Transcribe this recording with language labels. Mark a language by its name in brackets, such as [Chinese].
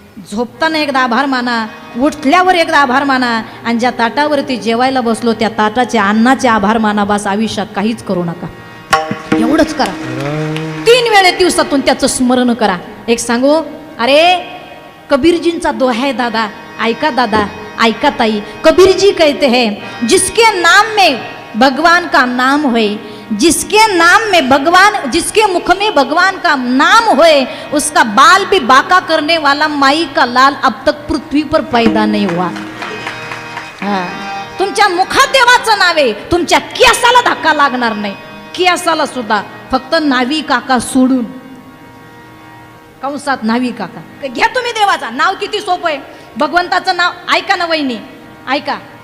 [Marathi] झोपताना एकदा आभार माना, उठल्यावर एकदा आभार माना आणि ज्या ताटावरती जेवायला बसलो त्या ताटाचे अन्नाचे आभार माना. बस आयुष्यात काहीच करू नका, एवढंच करा. 3 वेळे दिवसातून त्याचं स्मरण करा. एक सांगू, अरे कबीरजींचा दोहा है दादा, ऐका दादा, ऐका ताई. [Hindi] कबीर जी कहते हैं जिसके नाम में भगवान का नाम होए, जिसके नाम में भगवान, जिसके मुख में भगवान का नाम होए, उसका बाल भी बाका करने वाला माई का लाल अब तक पृथ्वी पर पैदा नहीं हुआ. [Marathi] तुमच्या मुखात देवाचं नाव आहे, तुमच्या केसाला धक्का लागणार नाही, केसाला सुद्धा. फक्त नावी काका सोडून, कंसात नावी काका. घ्या तुम्ही देवाचा नाव, किती सोपं आहे. भगवंताचं नाव ऐका ना वहिनी, ऐका.